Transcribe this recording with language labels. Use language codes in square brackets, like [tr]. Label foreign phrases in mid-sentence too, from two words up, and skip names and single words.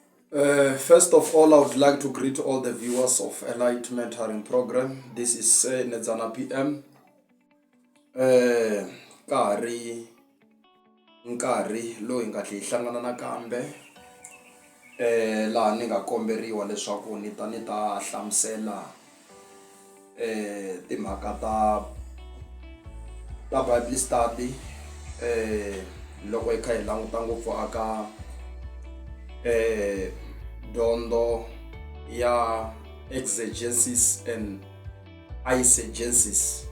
[en] First of all, I would like to greet all the viewers of Elite Mentoring Program. This is Nedzana PM. [ts] Nkarhi loyi nga hlangana nakambe laha ni nga komberiwa leswaku ni ta hlamusela timhaka ta Bible study loko hi kha hi languta ngopfu aka dyondzo ya [en] exegesis and iesegencies.